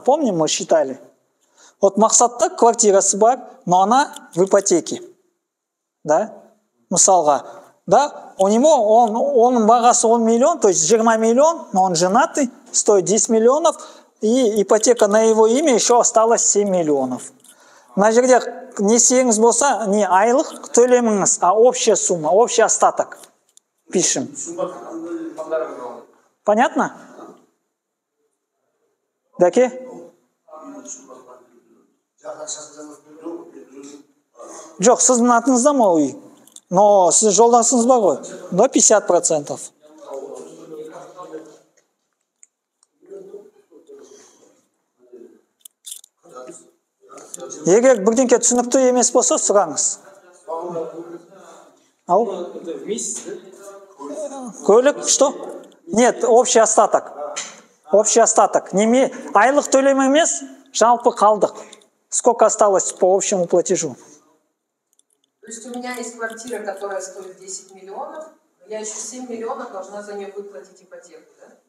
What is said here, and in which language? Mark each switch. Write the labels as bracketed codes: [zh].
[ru] Помним, мы считали? Вот Мақсатта [kk] квартирасы бар, [ru] но она в ипотеке. Да? [kk] Мысалға. [ru] Да? У него, он бағасы 10 миллион, то есть 20 миллион, но он женатый, стоит 10 миллионов, и ипотека на его имя еще осталось 7 миллионов. [kk] Мына жерде несиеңіз болса, не айлық төлеміңіз, [ru] а общая сумма, общий остаток. Пишем. Понятно? [kk] Дәке? Жоқ, сіздің атыңызда ма үй? Но сіз жолдасыңыз бар ғой? [ru] Да, 50%. [kk] Егер бірдеңке түсінікті емес болса, сұраңыз. Ау? [ru] Көлік, что? Нет, общий остаток. Общий остаток. [kk] Айлық төлем емес, жалпы қалдық. [ru] Сколько осталось по общему платежу? То есть у меня есть квартира, которая стоит 10 миллионов, я еще 7 миллионов должна за нее выплатить ипотеку, да?